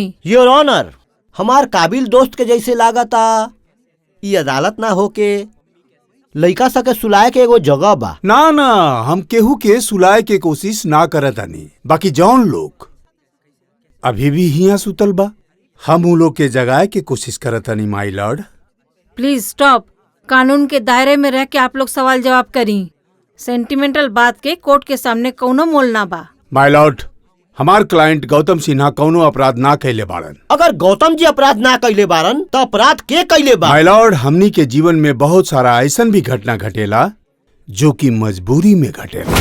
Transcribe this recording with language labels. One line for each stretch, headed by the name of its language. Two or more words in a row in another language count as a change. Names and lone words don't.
English: Your honor,
Bhojpuri: हमार काबिल दोस्त के जैसे लागता ये अदालत ना होके लइका सा के सुलाए के एगो जगह बा। ना ना, हम केहू के सुलाए के कोशिश ना करत आनी। बाकी जौन लोग अभी भी हिया सुतल बा, हम उ लोग के जगाए के कोशिश करत आनी
English: My lord. Please stop.
Bhojpuri: कानून के दायरे में रह के आप लोग सवाल जवाब करी। सेंटिमेंटल बात के कोर्ट के सामने कौनो मोल ना बा।
English: My lord,
Bhojpuri: हमार क्लाइंट गौतम सिन्हा कौनो अपराध ना कैले बाड़न। अगर गौतम जी अपराध ना कैले बारन तो अपराध के कैले बा?
English: My lord,
Bhojpuri: हमनी के जीवन में बहुत सारा ऐसन भी घटना घटेला जो कि मजबूरी में घटेला।